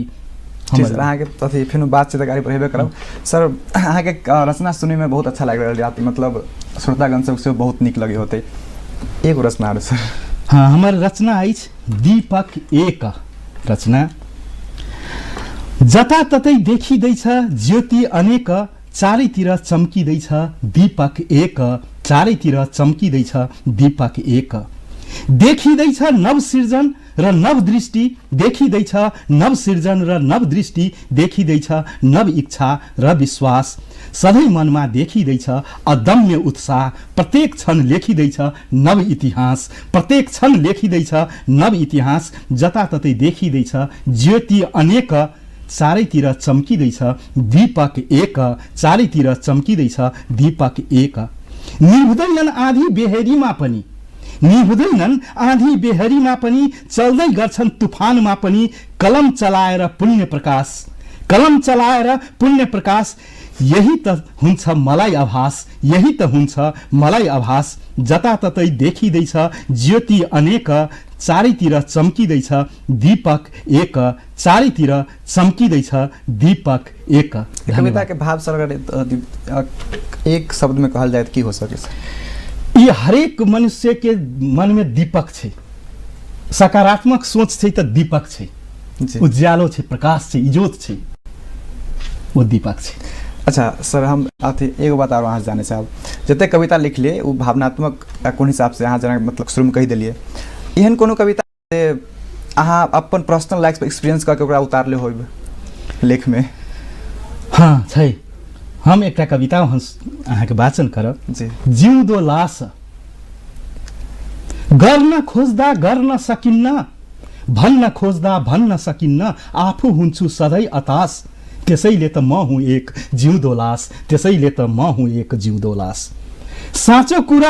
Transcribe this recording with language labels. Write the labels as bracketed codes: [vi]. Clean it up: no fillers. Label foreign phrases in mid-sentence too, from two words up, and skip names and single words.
[mai] अहाँके अथी फेर बातचीत आगे बढ़ेबे करब सर अहाँके रचना सुनै में बहुत अच्छा लागि रहल है मतलब श्रोतागण सबसे बहुत नीक लगे होते एगो रचना सर हाँ हमर रचना अछि [ne] दीपक एक रचना जता ततै देखी दै छ ज्योति अनेक चारैतिर चम्की दै छ दीपक एक चारैतिर चम्की दै छ दीपक एक देखी दै छ नव सृजन र नव दृष्टि देखी दै छ नव सृजन र नव दृष्टि देखी दै छ नव इच्छा र विश्वास सधैँ मनमा देखी दै छ अदम्य उत्साह प्रत्येक क्षण लेखी दै छ नव इतिहास प्रत्येक क्षण लेखी दै छ नव इतिहास जताततै देखी दै छ ज्योति अनेक चारैतिर चम्की दै छ दीपक एक चारैतिर चम्की दै छ दीपक एक निहुँदैनन् आँधी बेहेरीमा पनि निहुँदैनन् आँधी बेहेरीमा पनि चल्दै गर्छन् तुफानमा पनि कलम चलाएर पुण्य प्रकाश यही त हुन्छ मलाई आभास यही त हुन्छ मलाई आभास जताततै देखिँदैछ ज्योति अनेक चारैतिर चम्किँदैछ दीपक एक चारैतिर चम्किँदैछ दीपक एक [mai] कविता के भाव सर अगर एक शब्द में कहल जाए तो की हो सके ये हरेक मनुष्य के मन में दीपक छे सकारात्मक सोच छे तो दीपक छे उज्यालो छे प्रकाश छे इजोत छे वो दीपक छे अच्छा सर हम अथी एगो बात और अहाँ जाने साहब जते कविता लिखलिए वो भावनात्मक कोन हिसाब से अहाँ जना मतलब शुरू में कही दिलिए एहन कोनो कविता से अहाँ अपन [en] personal life experience [mai] करके ओकरा उतारले होइब लेख में हाँ छै हम एक कविता अहाँ के वाचन करब जी [ne] जिउँदो लास गर्न खोज्दा गर्न सकिन्न भन्न खोज्दा भन्न सकिन्न आफू हुन्छु सधैँ अतास त्यसैले त म हुँ एक जिउँदो लास त्यसैले त म हुँ एक जिउँदो लास साँचो कुरा